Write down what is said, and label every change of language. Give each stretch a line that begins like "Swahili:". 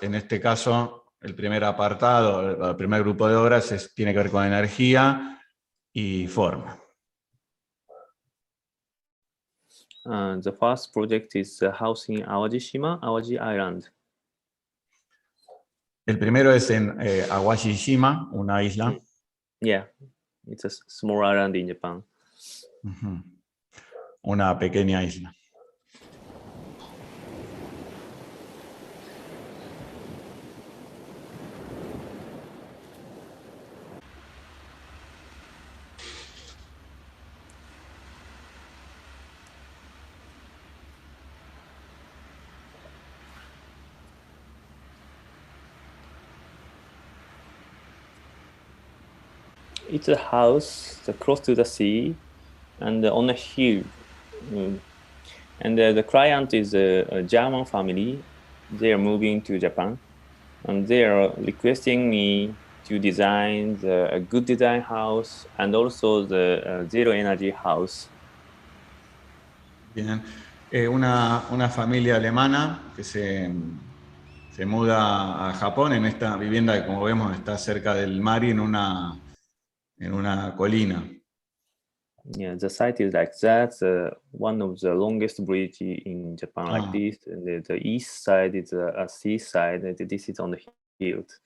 Spanish: En este caso, el primer apartado, el primer grupo de obras tiene que ver con energía y forma.
English: The first project is a house in Aodishima, Aoji Island.
Spanish: El primero es en Aoshima, una isla.
English: Yeah, it's a small island in Japan.
Spanish: Una pequeña isla.
English: It's a house close to the sea and on a hill. And the client is a German family. They are moving to Japan, and they are requesting me to design a good design house and also the zero energy house.
Spanish: Bien. Una familia alemana que se muda a Japón en esta vivienda que, como vemos, está cerca del mar y en una colina.
English: Yeah, the site is like that. One of the longest bridge in Japan, like this. And the east side is a seaside, and this is on the hill.